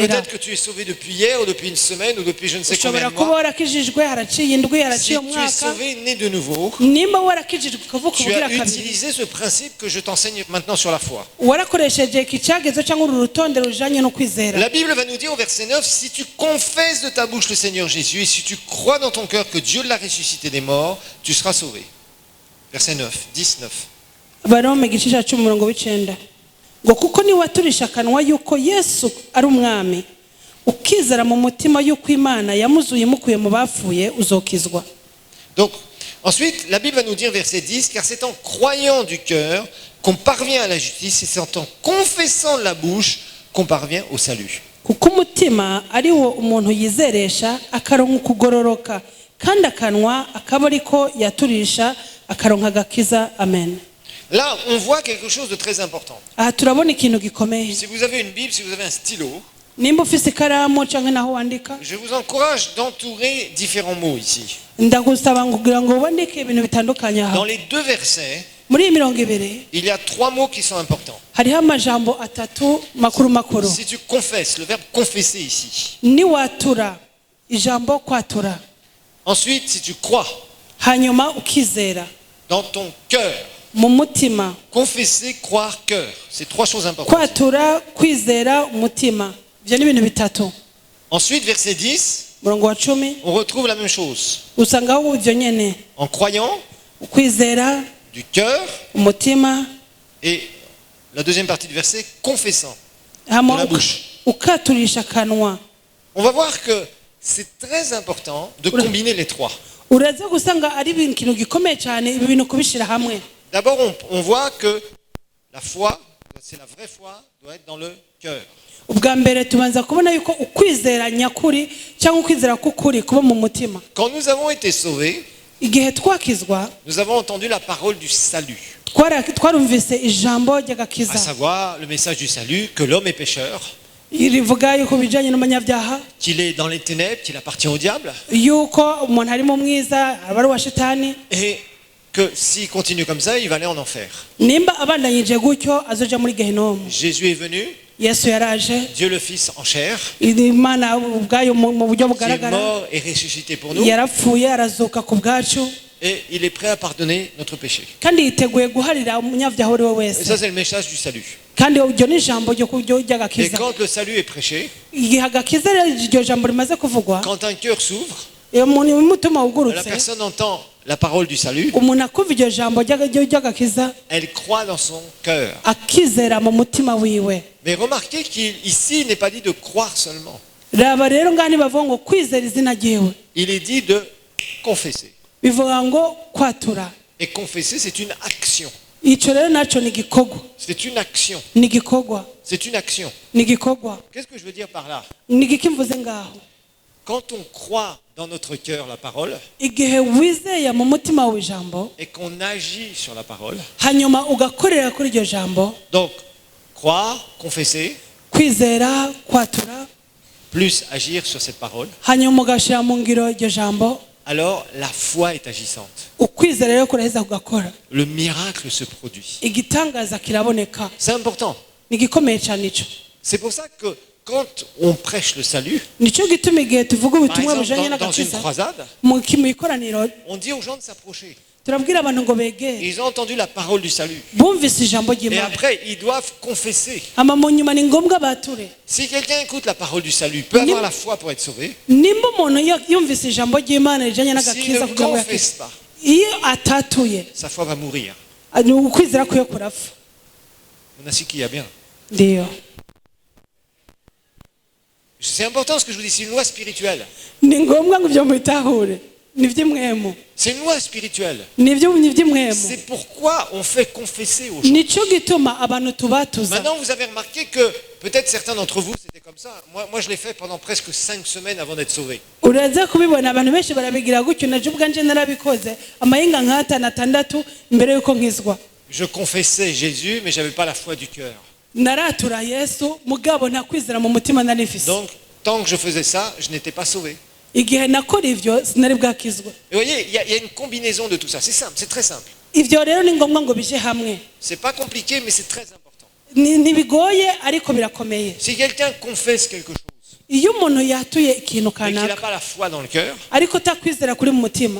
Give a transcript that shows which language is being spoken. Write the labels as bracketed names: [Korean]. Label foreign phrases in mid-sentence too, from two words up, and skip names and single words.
[French] Peut-être que tu es sauvé depuis hier, ou depuis une semaine, ou depuis je ne sais combien [Rundi] Ushobora [French] de [Rundi] kuba [French] mois. [Rundi] warakijijwe haraciye indwi [French] Si [Rundi] haraciye [French] tu es [Rundi] umwaka. [French] sauvé, né de nouveau, [Rundi] Nimba warakijijwe ukavuka [French] tu [Rundi] ubugira [French] as [Rundi] kabiri, [French] utilisé ce principe que je t'enseigne maintenant sur la foi. [Rundi] warakoresheje iki cyagezo cyangwa uru rutonde rujanye no kwizera. [French] La Bible va nous dire au verset 9, si tu confesses de ta bouche le Seigneur Jésus et si tu crois dans ton cœur que Dieu l'a ressuscité des morts, tu seras sauvé. Verset 9, 19. [Rundi] Baroma igice cya 10 umurongo w'icenda, ngo kuko niwaturisha akanwa yuko Yesu ari umwami, ukizera mu mutima yuko Imana yamuzuye imukuye mu bapfuye, uzokizwa. [French] Donc, ensuite, la Bible va nous dire, verset 10, car c'est en croyant du cœur qu'on parvient à la justice et c'est en confessant de la bouche qu'on parvient au salut. [Rundi] Kuko umutima ari wo umuntu yizeresha akaronka ukugororoka, kandi akanwa akaba ariko yaturisha akaronka agakiza. Amen. [French] Là, on voit quelque chose de très important. [Rundi] Aha turabona ikintu gikomeye. [French] Si vous avez une Bible, si vous avez un stylo, [Rundi] Nimba ufise ikaramu cyangwa naho wandika, [French] je vous encourage d'entourer différents mots ici. [Rundi] ndagusaba kugira ngo wandike ibintu bitandukanye aha. [French] Dans les deux versets, [Rundi] Muri iyi mirongo ibiri [French] il y a trois mots qui sont importants. [Rundi] hariho amajambo atatu makuru makuru. [French] Si tu confesses, le verbe confesser ici. [Rundi] Niwatura, ijambo kwatura. [French] Ensuite, si tu crois [Rundi] Hanyuma ukizera [French] dans ton cœur, [Rundi] mu mutima. [French] confesser, croire, cœur. C'est trois choses importantes. [Rundi] Kwatura, kwizera, umutima. Ibyo ni ibintu bitatu. [French] Ensuite, verset 10, [Rundi] Murongo wa 10 [French] on retrouve la même chose. [Rundi] usangaho ibyo nyene. [French] En croyant, [Rundi] Ukwizera, [French] du cœur, [Rundi] umutima, [French] et la deuxième partie du verset, confessant. [Rundi] hama [French] De la bouche. [Rundi] ukaturisha akanwa. [French] On va voir que c'est très important de combiner les trois. [Rundi] Uraza gusanga ari ikintu gikomeye cyane ibi bintu kubishira hamwe. [French] D'abord, on voit que la foi, c'est la vraie foi, doit être dans le cœur. [Rundi] Ubwa mbere tubanza kubona yuko ukwizera nyakuri cyangwa ukwizera kukuri kuba mu mutima. [French] Quand nous avons été sauvés, [Rundi] Igihe twakizwa, [French] nous avons entendu la parole du salut, [Rundi] twarumvise ijambo [French] à [Rundi] ry'agakiza. [French] savoir le message du salut, que l'homme est pécheur, [Rundi] Rivuga yuko bijanye n'umunyabyaha, [French] qu'il est dans les ténèbres, qu'il appartient au diable, [Rundi] yuko umuntu ari mu mwiza aba ari wa shitani, [French] et que s'il continue comme ça, il va aller en enfer. [Rundi] nimba abandanyije gutyo azoja muri gehinomu. [French] Jésus est venu, [Rundi] Yesu yaraje, [French] Dieu le Fils en chair, [Rundi] Imana ubwayo mu buryo [French] qui est [Rundi] bugaragara, [French] mort et ressuscité pour nous, [Rundi] yarapfuye arazuka ku bwacu, [French] et il est prêt à pardonner notre péché. [Rundi] kandi yiteguye guharira umunyabyaha uwo ari we [French] Et [Rundi] wese. [French] ça, c'est le message du salut. [Rundi] Kandi iryo ni ijambo [French] Et [Rundi] ry'agakiza. [French] quand le salut est prêché, [Rundi] Igihe agakiza rero iryo jambo rimaze kuvugwa, [French] quand un cœur s'ouvre, [Rundi] iyo muntu umutima [French] la [Rundi] wugurutse, [French] personne entend la parole du salut, [Rundi] umuntu akumva iryo jambo ry'agakiza [French] elle croit dans son cœur. [Rundi] akizera mu mutima wiwe. [French] Mais remarquez qu'ici, il n'est pas dit de croire seulement. [Rundi] raba rero ngani bavuga ngo kwizera izina ryiwe, [French] Il est dit de confesser. [Rundi] bivuga ngo kwatura. [French] Et confesser, c'est une action. [Rundi] icyo rero nacyo ni igikorwa, [French] C'est une action. [Rundi] ni igikorwa, [French] C'est une action. [Rundi] ni igikorwa. [French] Qu'est-ce que je veux dire par là? [Rundi] ni igiki mvuze ngaho? [French] Quand on croit dans notre cœur la parole [Rundi] igihe wizeye mu mutima wawe ijambo [French] et qu'on agit sur la parole, [Rundi] hanyuma ugakorera kuri iryo jambo, [French] donc croire, confesser, [Rundi] kwizera kwatura, [French] plus agir sur cette parole, [Rundi] hanyuma ugashyira mu ngiro iryo jambo, [French] alors la foi est agissante. [Rundi] ukwizera rero kuraheza kugakora, [French] Le miracle se produit. [Rundi] igitangaza kiraboneka. [French] C'est important. [Rundi] ni igikomeye cyane icyo. [French] C'est pour ça que quand on prêche le salut, [Rundi] nicyo gituma igihe tuvuga [French] par [Rundi] ubutumwa [French] exemple [Rundi] bujanye [French] dans une [Rundi] n'agakiza [French] croisade, [Rundi] mu ikoraniro, [French] on dit aux gens de s'approcher. [Rundi] turabwira abantu ngo begere, [French] Ils ont entendu la parole du salut. [Rundi] bumvise ijambo [French] Et [Rundi] ry'Imana, [French] après, ils doivent confesser. [Rundi] ama mu nyuma ni ngombwa bature. [French] Si quelqu'un écoute la parole du salut, peut avoir la foi pour être sauvé. [Rundi] nimba umuntu yumvise ijambo ry'Imana rijanye [French] S'il [Rundi] n'agakiza [French] ne [Rundi] kugira ngo [French] confesse [Rundi] yakizwe, [French] pas, [Rundi] iyo atatuye [French] sa foi va mourir. [Rundi] ni ukwizera kwiye kurapfa. [Swahili] Unasikia bien. ndiyo, [French] C'est important ce que je vous dis, c'est une loi spirituelle. [Rundi] ni ngombwa ngo ibyo mubitahure, ni iby'imwemu, [French] C'est une loi spirituelle. [Rundi] ni iby'imwemu. [French] C'est pourquoi on fait confesser aux gens. [Rundi] nicyo gituma abantu tubatuza. [French] Maintenant, vous avez remarqué que peut-être certains d'entre vous, c'était comme ça. Moi, je l'ai fait pendant presque 5 semaines avant d'être sauvé. [Rundi] uraza kubibona abantu benshi barabigira gutyo, naje ubwanje narabikoze amahinga nk'atanu atandatu mbere yuko nkizwa. [French] Je confessais Jésus, mais je n'avais pas la foi du cœur. [Rundi] naratura Yesu mugabo nta kwizera mu mutima narifise. [French] Donc, tant que je faisais ça, je n'étais pas sauvé. [Rundi] igihe nakora ivyo sinari bwakizwa. [French] Et vous voyez, il y a une combinaison de tout ça. C'est simple, c'est très simple. [Rundi] ivyo rero ni ngombwa ngo bije hamwe, [French] C'est pas compliqué, mais c'est très important. [Rundi] ntibigoye ariko birakomeye. [French] Si quelqu'un confesse quelque chose [Rundi] iyo umuntu yatuye ikintu [French] et qu'il n'a [Rundi] kanaka [French] pas la foi dans le cœur, [Rundi] ariko takwizera kuri mu mutima,